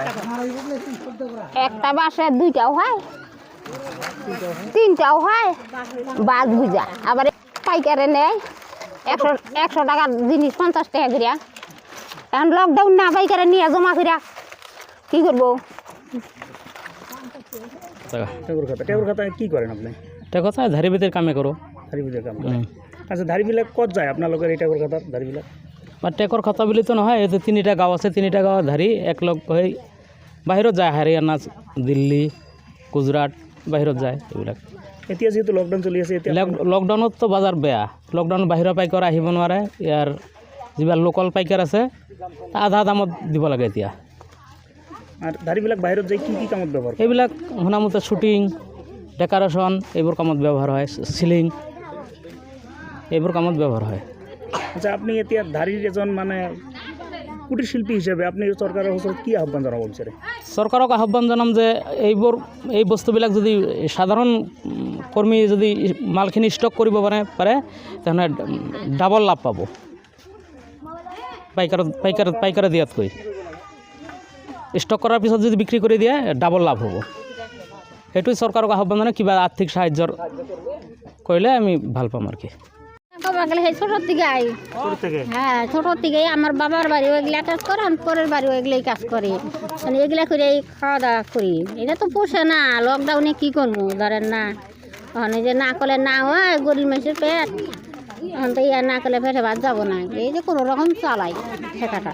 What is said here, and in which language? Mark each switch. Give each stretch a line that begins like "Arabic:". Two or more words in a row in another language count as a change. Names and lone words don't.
Bangla: একটা বাসে দুইটাও হয় তিনটাও হয় বাস বুঝা আবার পাইকারে নেয় 100 টাকার জিনিস 50 টাকা করিয়া এখন লকডাউন না পাইকারে নিয়ে জমা করিয়া কি করবো টেকর খাতা কি করেন আপনি টেকর খাতা ধারি ভিতরে কামে করো ধারি ভিতরে কাম করেন আচ্ছা ধারিবিলাক কত যায় আপনার লোকের এই টেকর খাতা ধারিবিলাক
Assamese: বা টেকর খাতা বলে তো নহয় এই যে 3টা গাঁও আছে 3টা গাঁও ধারি এক লগ হয়ে বাহিৰত যায় হাৰিয়ানা দিল্লী গুজরাট বাহিৰত যায় এইবিলাক এতিয়া যেহেতু লকডাউন চলি আছে এতিয়া লকডাউনত তো বাজাৰ বেয়া লকডাউন বাহিৰৰ পাইকাৰ আহিব নোৱাৰে ইয়াৰ যিবিলাক লোকেল পাইকাৰ আছে আধা দামত দিব লাগে এতিয়া আর ধারিবিলাক বাহিৰত যাই কি কামত ব্যৱহাৰ কৰে এইবিলাক শুনামতে শ্বুটিং ডেকৰেশ্যন এইবোৰ কামত ব্যৱহাৰ হয় চিলিং এইবোৰ কামত ব্যৱহাৰ হয় আচ্ছা আপনি এতিয়া ধারির এজন মানে কুটির শিল্পী হিসেবে আপনি সরকারের ওচৰত কি আহ্বান জানাব বিচাৰে চৰকাৰক আহ্বান জনাম যে এই বস্তুবিলাক যদি সাধাৰণ কৰ্মী যদি মালখিনি ষ্টক কৰিব পাৰে তেনে ডাবল লাভ পাব পাইকাৰে দিয়াতকৈ ষ্টক কৰাৰ পিছত যদি বিক্ৰী কৰি দিয়ে ডাবল লাভ হ'ব সেইটোৱে চৰকাৰক আহ্বান জনাই কিবা আৰ্থিক সাহায্যৰ কৰিলে আমি ভাল পাম আর কি
Bangla: ছোটোর থেকে হ্যাঁ ছোটোর থেকে আমার বাবার বাড়ি ওইগুলা কাজ করে আমি পরের বাড়ি ওইগুলাই কাজ করি মানে এগুলা করে খাওয়া দাওয়া করি এটা তো পোষে না লকডাউনে কি করবো ধরেন না ওখানে যে না করলে না হয় গরিব মানুষের পেট এখন তো ইয়া না করলে পেটে ভাত যাবো না এই যে কোনো রকম চালাই ঠেকাটা